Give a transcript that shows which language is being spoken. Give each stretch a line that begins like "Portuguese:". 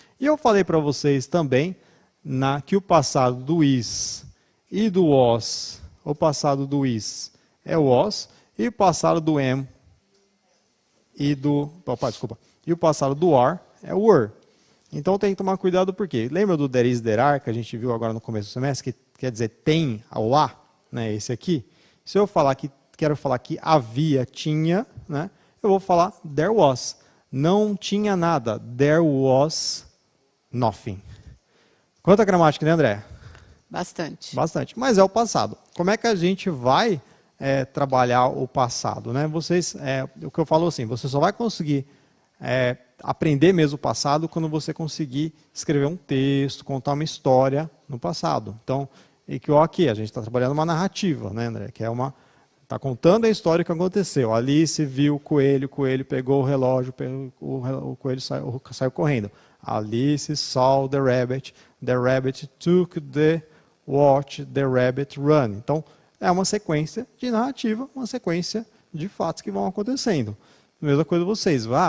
Portuguese: E eu falei para vocês também que o passado do is e do was, o passado do is é was, e o passado do am e e o passado do are é were. Então tem que tomar cuidado porque lembra do
English: there is, there are,
Portuguese: que a gente viu agora no começo do semestre, que quer dizer tem ao lá, né, esse aqui. Se eu falar que quero falar que havia, tinha, né, eu vou falar
English: there was.
Portuguese: Não tinha nada,
English: there was nothing.
Portuguese: Quanta gramática, né, André? Bastante. Bastante, mas é o passado. Como é que a gente vai trabalhar o passado, né? O que eu falo assim, você só vai conseguir aprender mesmo o passado quando você conseguir escrever um texto, contar uma história no passado. Então, aqui a gente está trabalhando uma narrativa, né, André? Que está contando a história que aconteceu. Alice viu o coelho pegou o relógio, o coelho saiu correndo.
English: Alice saw the rabbit took the watch, the rabbit run.
Portuguese: Então, é uma sequência de narrativa, uma sequência de fatos que vão acontecendo. Mesma coisa vocês.